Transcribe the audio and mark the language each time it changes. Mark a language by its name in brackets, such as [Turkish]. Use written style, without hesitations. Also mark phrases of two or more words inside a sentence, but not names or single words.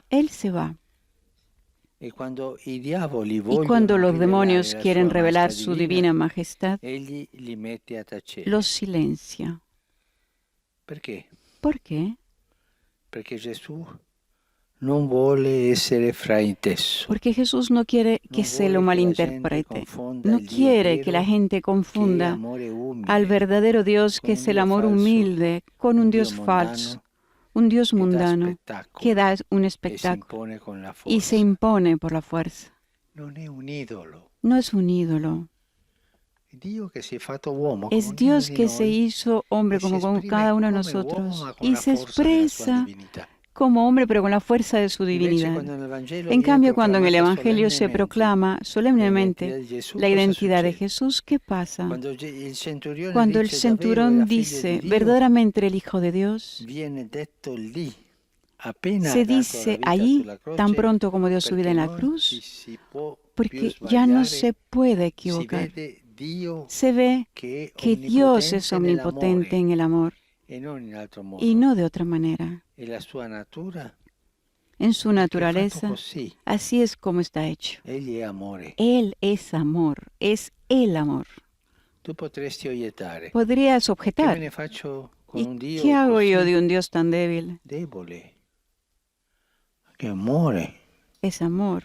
[Spanish] Él se va. [Italian] E quando i diavoli [Spanish] Y [Italian] vogliono [Spanish] cuando los [Italian] rivelare [Spanish] demonios [Italian] la [Spanish] quieren [Italian] sua [Spanish] revelar [Italian] majestà [Spanish] su [Italian] divina, [Spanish] divina majestad, [Italian] egli li mette a tacere. [Spanish] los silencia. [Italian] Perché? [Spanish] ¿Por qué? [Italian] Perché Gesù non vuole essere frainteso. [Spanish] Porque Jesús no quiere que [Italian] Non [Spanish] se lo [Italian] vuole che la gente [Spanish] malinterprete. [Italian] confonda [Spanish] No [Italian] il Dio [Spanish] quiere que la [Italian] vero, [Spanish] gente [Italian] che è [Spanish] confunda [Italian] amore umile, [Spanish] al verdadero Dios, [Italian] con [Spanish] que [Italian] un [Spanish] es el [Italian] Dio [Spanish] amor [Italian] falso, [Spanish] humilde, con un [Italian] Dio [Spanish] Dios falso, [Italian] mondano, [Spanish] un Dios [Italian] che dà [Spanish] mundano [Italian] spettacolo [Spanish] que da un [Italian] e si [Spanish] espectáculo [Italian] impone con la [Spanish] y se [Italian] forza. [Spanish] impone por la fuerza. [Italian] Non è un idolo. [Spanish] No es un ídolo, [Italian] È Dio che si è fatto uomo [Spanish] es [Italian] come [Spanish] Dios [Italian] ognuno [Spanish] que [Italian] di [Spanish] se [Italian] noi [Spanish] hizo hombre [Italian] e si [Spanish] como con [Italian] esprime [Spanish] cada uno de [Italian] come [Spanish] nosotros [Italian] uomo ma con [Spanish] y [Italian] la [Spanish] se [Italian] forza della sua [Spanish] expresa [Italian] divinità. [Spanish] como hombre pero con la fuerza de su [Italian] Invece [Spanish] divinidad. [Italian] quando nel Vangelo [Spanish] En [Italian] viene [Spanish] cambio, cuando en el [Italian] proclamata [Spanish] Evangelio se [Italian] solennemente [Spanish] proclama [Italian] l'identità [Spanish] solemnemente [Italian] di Gesù, [Spanish] la [Italian] cosa [Spanish] identidad de [Italian] succede? [Spanish] Jesús, ¿qué pasa? [Italian] Quando il centurione [Spanish] Cuando el [Italian] dice davvero era [Spanish] centurión [Italian] figlio di [Spanish] dice [Italian] Dio, [Spanish] verdaderamente era el Hijo de Dios, [Italian] viene detto lì, appena ha [Spanish] se [Italian] dato la [Spanish] dice [Italian] vita [Spanish] allí [Italian] sulla croce, [Spanish] tan pronto como dio su vida [Italian] perché [Spanish] en la [Italian] non ci [Spanish] cruz, [Italian] si può più [Spanish] porque ya no [Italian] sbagliare, [Spanish] se puede [Italian] si [Spanish] equivocar. [Italian] vede Dio [Spanish] Se ve [Italian] che è [Spanish] que Dios es [Italian] omnipotente [Spanish] omnipotente en el amor [Italian] e non in altro modo. [Spanish] y no de otra manera. [Italian] E la sua natura [Spanish] En su naturaleza, así es como está hecho. Él es amor, es el amor. Podrías objetar, ¿y qué hago yo de un Dios tan débil? Es amor.